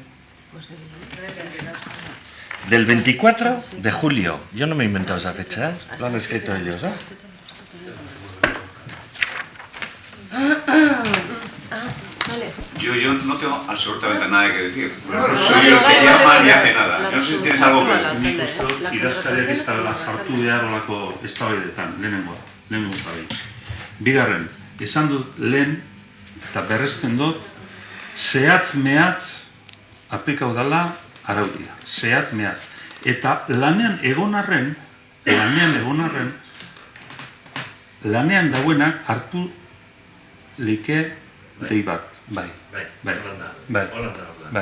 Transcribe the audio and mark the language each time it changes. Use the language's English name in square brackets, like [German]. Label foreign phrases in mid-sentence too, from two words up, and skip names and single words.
[Spanish] Del 24 de julio, yo no me he inventado esa fecha, lo han escrito ellos, Yo no tengo absolutamente nada que decir. No soy el que llama ni hace nada. Yo no sé si tienes algo que decir. [Basque] Nik uste dut idazkariak ez dela sartu behar olako eztabaidetan, lehenengo gabe. Bigarren, esan dut lehen, eta berresten dut, zehatz mehatz aplikau dela araudia, zehatz mehatz. Eta lanean egon arren, lanean dauenak hartu like dei bat.